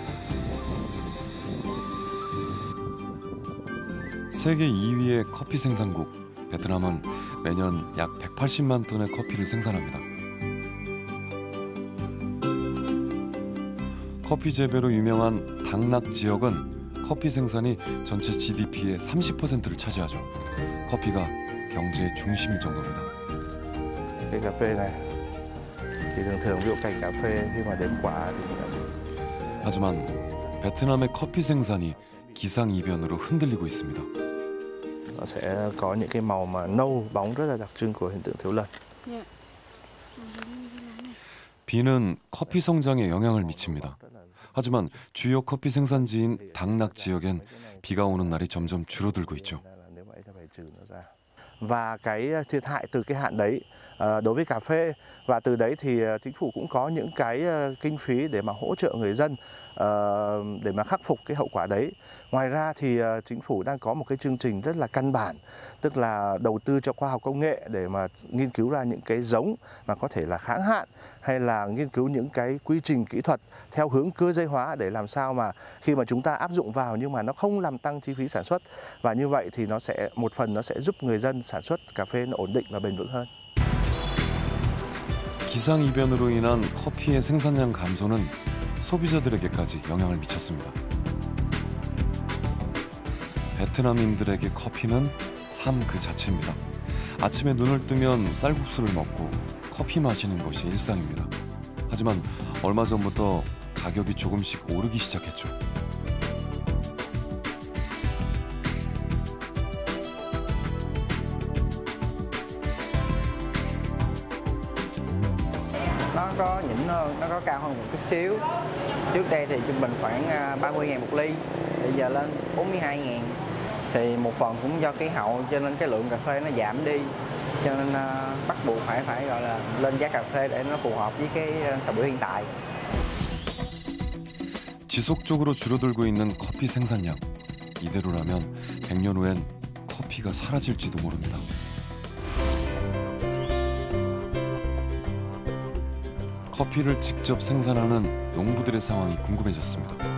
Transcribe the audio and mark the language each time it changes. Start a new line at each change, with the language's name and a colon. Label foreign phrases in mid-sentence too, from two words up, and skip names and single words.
Korean: 세계 2위의 커피 생산국 베트남은 매년 약 180만 톤의 커피를 생산합니다. 커피 재배로 유명한 당락 지역은 커피 생산이 전체 GDP의 30%를 차지하죠. 커피가 경제의 중심일 정도입니다.
Vietnamese: cái cà phê này thì thường ví dụ cành cà phê khi mà đến quả thì
Korean: 하지만 베트남의 커피 생산이 기상이변으로 흔들리고 있습니다.
Vietnamese: nó sẽ có những cái màu mà nâu bóng rất là đặc trưng của hiện tượng thiếu lần.
Korean: 비는 커피 성장에 영향을 미칩니다. 하지만 주요 커피 생산지인 당락 지역엔 비가 오는 날이 점점 줄어들고 있죠.
Vietnamese: Và cái thiệt hại từ cái hạn đấy đối với cà phê, và từ đấy thì chính phủ cũng có những cái kinh phí để mà hỗ trợ người dân để mà khắc phục cái hậu quả đấy. Ngoài ra thì chính phủ đang có một cái chương trình rất là căn bản, tức là đầu tư cho khoa học công nghệ để mà nghiên cứu ra những cái giống mà có thể là kháng hạn, hay là nghiên cứu những cái quy trình kỹ thuật theo hướng cơ giới hóa để làm sao mà khi mà chúng ta áp dụng vào nhưng mà nó không làm tăng chi phí sản xuất, và như vậy thì nó sẽ một phần nó sẽ giúp người dân sản xuất cà phê nó ổn định và bền vững hơn.
Korean: 기상이변으로 인한 커피의 생산량 감소는 소비자들에게까지 영향을 미쳤습니다. 베트남인들에게 커피는 삶 그 자체입니다. 아침에 눈을 뜨면 쌀국수를 먹고 커피 마시는 것이 일상입니다. 하지만 얼마 전부터 가격이 조금씩 오르기 시작했죠.
Vietnamese: Nó có nhỉnh hơn, nó có cao hơn một chút xíu. Trước đây thì trung bình khoảng 30.000 một ly, bây giờ lên 42.000. Thì một phần cũng do khí hậu cho nên cái lượng cà phê nó giảm đi, cho nên bắt buộc phải gọi là lên giá cà phê để nó phù hợp với cái thời buổi hiện tại.
Korean: 지속적으로 줄어들고 있는 커피 생산량. 이대로라면 100년 후엔 커피가 사라질지도 모릅니다. 커피를 직접 생산하는 농부들의 상황이 궁금해졌습니다.